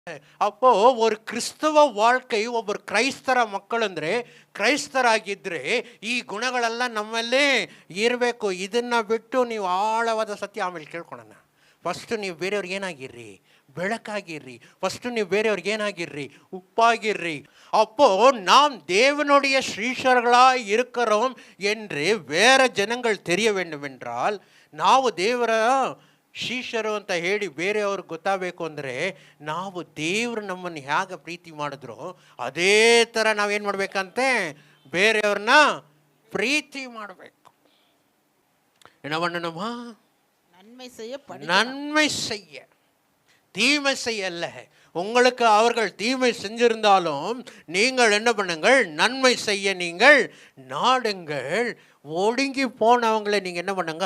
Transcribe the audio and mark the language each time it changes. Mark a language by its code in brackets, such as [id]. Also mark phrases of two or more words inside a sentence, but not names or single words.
[ta] அப்போ ஒரு ಕ್ರಿಸ್ತವ வாழ்க்கை, [kn] ಒಬ್ಬರು ಕ್ರೈಸ್ತರ ಮಕ್ಕಳಂದ್ರೆ ಕ್ರೈಸ್ತರಾಗಿದ್ದರೆ ಈ ಗುಣಗಳೆಲ್ಲ ನಮ್ಮಲ್ಲೇ ಇರಬೇಕು. ಇದನ್ನು ಬಿಟ್ಟು ನೀವು ಆಳವಾದ ಸತ್ಯ ಆಮೇಲೆ ಕೇಳ್ಕೊಳ್ಳೋಣ. ಫಸ್ಟು ನೀವು ಬೇರೆಯವ್ರಿಗೆ ಏನಾಗಿರ್ರಿ? ಬೆಳಕಾಗಿರ್ರಿ. ಫಸ್ಟು ನೀವು ಬೇರೆಯವ್ರಿಗೆ ಏನಾಗಿರ್ರಿ? ಉಪ್ಪಾಗಿರ್ರಿ. [ta] அப்போ நாம் தேவனுடைய ஸ்ரீஷர்களாய் இருக்கிறோம் என்று வேற ஜனங்கள் தெரிய வேண்டும் என்றால், [kn] ನಾವು ದೇವರ ಶಿಷ್ಯರು ಅಂತ ಹೇಳಿ ಬೇರೆಯವ್ರಿಗೆ ಗೊತ್ತಾಗಬೇಕು ಅಂದರೆ, ನಾವು ದೇವರು ನಮ್ಮನ್ನು ಹೇಗೆ ಪ್ರೀತಿ ಮಾಡಿದ್ರು ಅದೇ ಥರ ನಾವೇನು ಮಾಡಬೇಕಂತೆ? ಬೇರೆಯವ್ರನ್ನ ಪ್ರೀತಿ ಮಾಡಬೇಕು. [ta] என்ன பண்ணணுமா? நன்மை செய்ய, தீமை செய்ய அல்ல. உங்களுக்கு அவர்கள் தீமை செஞ்சிருந்தாலும் நீங்கள் என்ன பண்ணுங்கள்? நன்மை செய்ய நீங்கள் நாடுங்கள். ஒடுங்கி போனவங்களை நீங்கள் என்ன பண்ணுங்க?